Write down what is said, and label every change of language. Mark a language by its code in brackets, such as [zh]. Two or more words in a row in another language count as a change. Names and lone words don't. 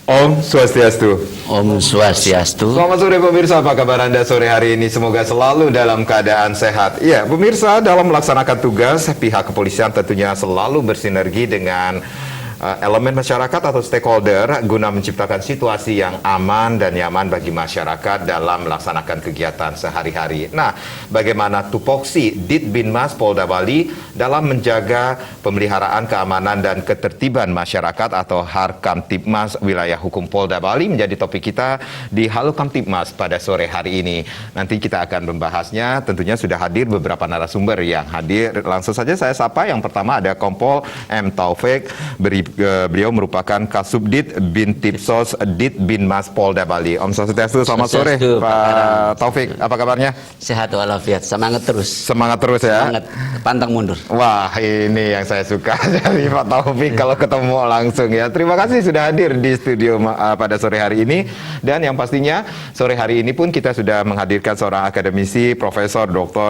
[ban] Om Swastiastu. Om Swastiastu. [id] Selamat sore pemirsa, apa kabar Anda sore hari ini? Semoga selalu dalam keadaan sehat. Ya, pemirsa, dalam melaksanakan tugas, pihak kepolisian tentunya selalu bersinergi dengan elemen masyarakat atau stakeholder guna menciptakan situasi yang aman dan nyaman bagi masyarakat dalam melaksanakan kegiatan sehari-hari. Nah, bagaimana tupoksi Ditbinmas Polda Bali dalam menjaga pemeliharaan keamanan dan ketertiban masyarakat atau Harkamtibmas Wilayah Hukum Polda Bali menjadi topik kita di Halo Kamtibmas pada sore hari ini. Nanti kita akan membahasnya, tentunya sudah hadir beberapa narasumber yang hadir. Langsung saja saya sapa, yang pertama ada Kompol M. Taufik, beliau merupakan Kasubdit Bintipsos Ditbinmas Polda Bali. [ban] Om Swastiastu, [id] selamat sore Pak Taufik, apa kabarnya? Sehat walafiat, semangat terus. Semangat terus ya. Semangat, pantang mundur. Wah, ini yang saya suka dari Pak Taufik kalau ketemu langsung ya. Terima kasih sudah hadir di studio pada sore hari ini. Dan yang pastinya sore hari ini pun kita sudah menghadirkan seorang akademisi, Profesor Dr.